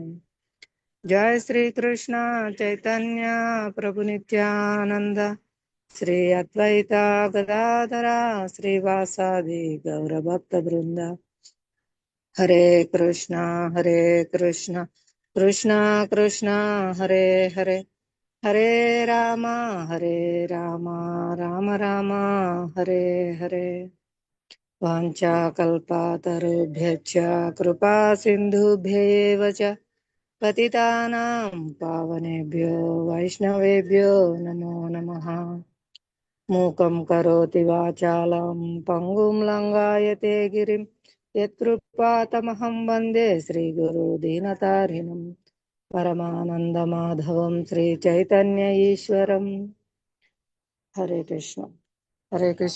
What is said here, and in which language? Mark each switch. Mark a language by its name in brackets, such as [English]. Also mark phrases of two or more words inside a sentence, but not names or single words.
[Sanskrit] జయ శ్రీ కృష్ణ చైతన్య ప్రభు నిత్యానంద శ్రీ అద్వైత గదాధర శ్రీవాసాది గౌరభక్త బృంద. హరే కృష్ణ కృష్ణ కృష్ణ హరే హరే హరే రామ రామ రామ హరే హరే. వాంఛాకల్పతరుభ్యశ్చ కృపా సింధుభ్యేవ చ పతితానాం పావనేభ్యో వైష్ణవేభ్యో నమో నమః. మూకం కరోతి వాచాలం పంగుం లంఘాయతే గిరిం యత్కృపాతమహం వందే శ్రీగురు దీనతారిణం పరమానందమాధవం శ్రీ చైతన్య ఈశ్వరం. హరే కృష్ణ. హరే కృష్ణ.